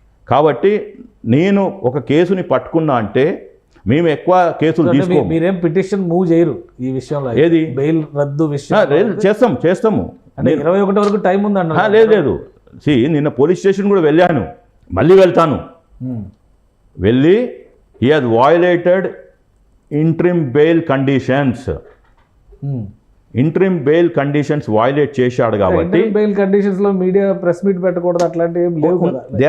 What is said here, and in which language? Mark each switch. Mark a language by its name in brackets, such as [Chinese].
[Telugu] కాబట్టి నేను ఒక కేసుని పట్టుకున్నా అంటే మేము ఎక్కువ కేసులు తీసుకోము. మీరేం పిటిషన్ మూవ్ చేయరు ఈ విషయంలో? ఏది బెయిల్ రద్దు విషయం చేస్తాము. 21 వరకు టైం ఉందన్న. లేదు నిన్న పోలీస్ స్టేషన్ కూడా వెళ్ళాను, మళ్ళీ వెళ్తాను. వెళ్ళి [English] he has violated interim bail conditions. [Telugu] Interim bail conditions violate చేశాడు కాబట్టి బెయిల్ కండిషన్స్ లో మీడియా ప్రెస్ మీట్ పెట్టకూడదు అట్లాంటివి ఏం లేవు కదా.